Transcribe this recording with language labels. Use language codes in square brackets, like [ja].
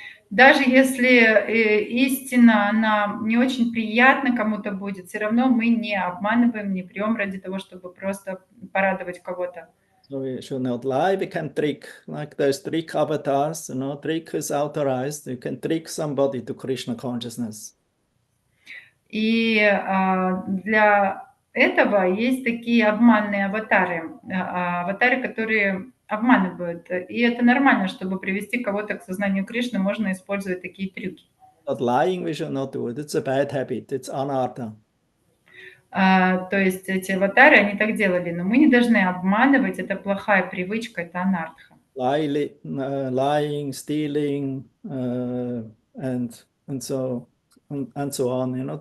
[ru] Даже если истина, она не очень приятна кому-то будет, все равно мы не обманываем, не пьем ради того, чтобы просто порадовать кого-то. [en] So we should not lie. We can trick, like there's trick avatars, trick is authorized. You can trick somebody to Krishna consciousness. [ru] И для этого есть такие обманные аватары, которые обманывают. И это нормально, чтобы привести кого-то к сознанию Кришны, можно использовать такие трюки. [en] But lying we should not do it. It's a bad habit. It's anartha. [ru] То есть эти аватары, они так делали, но мы не должны обманывать, это плохая привычка, это анартха. [en] Lying, stealing, and so on.